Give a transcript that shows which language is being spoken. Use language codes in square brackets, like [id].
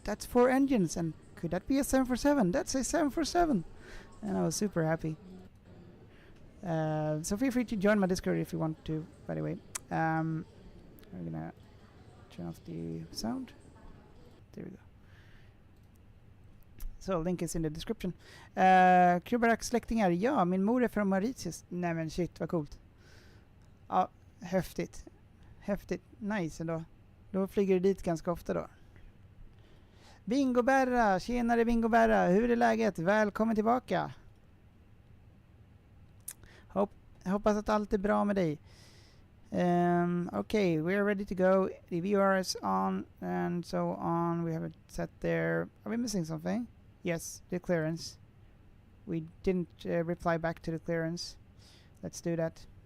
[en] That's 4 engines, and could that be a 747? That's a 747, and I was super happy. So feel free to join my Discord if you want to, by the way. I'm gonna turn off the sound. There we go. So link is in the description. [sv] Kubarak släktingar. Ja, min mor är från Mauritius. Nej men shit, vad coolt. Ja, häftigt. Häftigt. Nice ändå. Då flyger du dit ganska ofta då. Bingo Berra, tjenare Bingo Berra. Hur är läget? Välkommen tillbaka. Hoppas att allt är bra med dig. [en] Okay, we're ready to go. The VR is on and so on. We have it set there. Are we missing something? Yes, the clearance. we didn't reply back to the clearance. Let's do that.